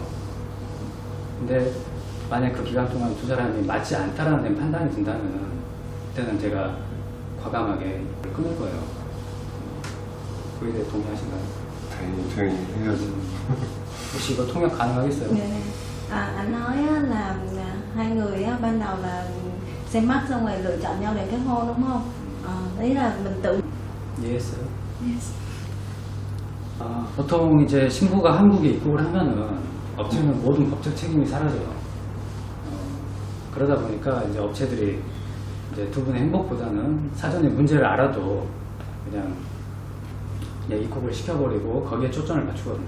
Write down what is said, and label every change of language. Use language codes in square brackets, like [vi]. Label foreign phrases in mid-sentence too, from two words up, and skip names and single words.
[ko] 근데 만약 그 기간 동안 두 사람이 맞지 않다라는 판단이 든다면 그때는 제가 과감하게 끊을 거예요. 그에 대해 동의하신가요? 당연히 해야죠. 혹시 이거 통역 가능하겠어요? [vi] Dạ. Anh nói á, là hai người á, ban đầu là xem mắt xong rồi lựa chọn nhau để kết hôn đúng không? Ý là mình tự. [ko] 이해했어요? Yes. 보통 이제 신부가 한국에 입국을 하면은 업체는 모든 법적 책임이 사라져요. 그러다 보니까 이제 업체들이 이제 두 분의 행복보다는 사전에 문제를 알아도 그냥 입국을 시켜버리고 거기에 초점을 맞추거든요.